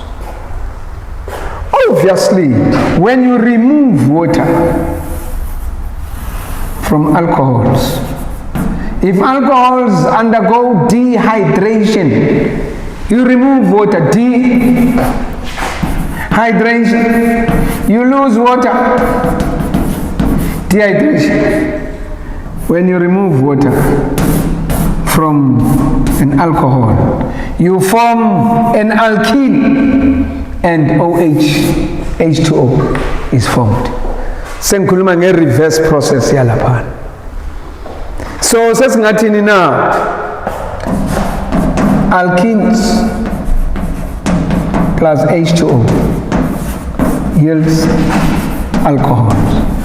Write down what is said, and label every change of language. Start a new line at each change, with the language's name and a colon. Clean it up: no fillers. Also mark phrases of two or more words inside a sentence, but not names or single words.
English: Obviously, when you remove water from alcohols, if alcohols undergo dehydration, you remove water, dehydration, you lose water, dehydration. When you remove water from an alcohol, you form an alkene and OH, H2O is formed.
Zulu: Sengikhuluma nge-
English: reverse process
Zulu: yalapha. So sesingathini na?
English: Alkenes plus H2O yields alcohols.